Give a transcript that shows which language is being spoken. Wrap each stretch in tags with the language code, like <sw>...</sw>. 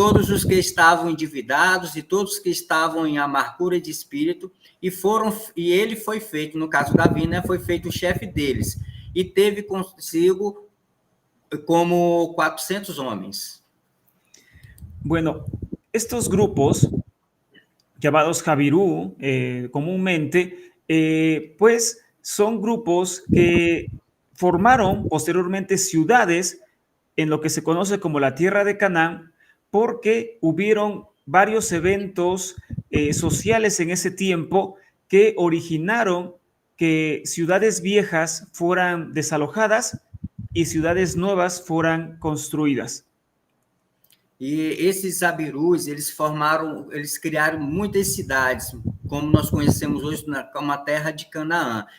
<pt>os que estavam endividados e todos que estavam em amargura de espírito, e ele foi feito, no caso Davi, né, foi feito o chefe deles, e teve consigo como 400 homens.</pt> <es>Bueno, estos grupos, llamados Jabirú comúnmente, pues son grupos que formaron posteriormente ciudades en lo que se conoce como la tierra de Canaán, porque hubieron varios eventos sociales en ese tiempo que originaron que ciudades viejas fueran desalojadas y ciudades nuevas fueran construidas.</es> <pt>E esses Abirus, eles criaram muitas cidades, como nós conhecemos hoje como a terra de Canaã.</pt>